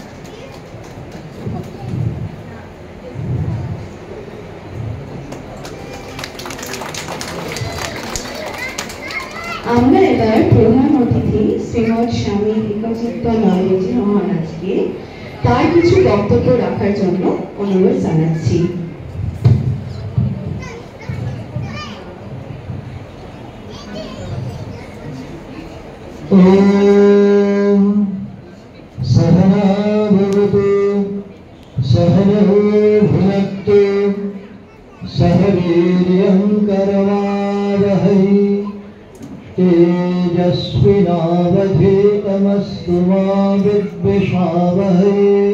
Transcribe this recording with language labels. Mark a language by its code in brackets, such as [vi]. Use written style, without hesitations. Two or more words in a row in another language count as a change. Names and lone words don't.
[bn] আমরা এবার প্রধান অতিথি শ্রীমৎ স্বামী বিকচিত্তানন্দজি মহারাজকে তার কিছু বক্তব্য রাখার জন্য অনুরোধ জানাচ্ছি। [sa] सहना भवतु सहनौ भुनक्तु सह वीर्यं करवावहै तेजस्विनावधीतमस्तु मा विद्विषावहै।